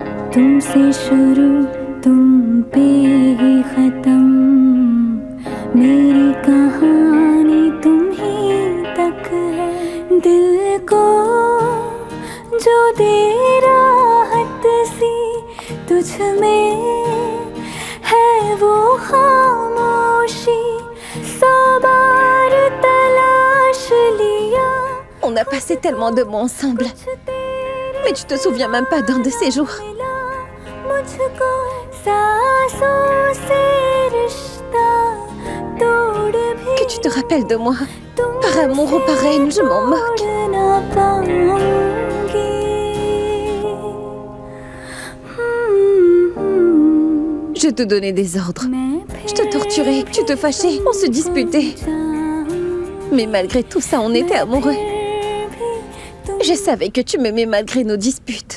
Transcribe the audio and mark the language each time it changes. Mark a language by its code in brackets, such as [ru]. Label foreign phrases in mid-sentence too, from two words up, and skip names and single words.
[hi] तुमसे शुरू तुम पे ही खत्म मेरी कहानी तुम ही तक है दिल को जो दे राहत सी तुझ में है वो खामोशी सौ बार तलाश लिया [fr] On a passé tellement de mots ensemble. Mais tu te souviens même pas d'un de ces jours. [hi] मुझको सांसों से रिश्ता तोड़ भी [fr] Que tu te rappelles de moi. Par amour ou par haine, je m'en moque. [hi] ना पाऊंगी [fr] Je te donnais des ordres. Je te torturais, tu te fâchais, on se disputait. Mais malgré tout ça, on était amoureux. Je savais que tu m'aimais malgré nos disputes.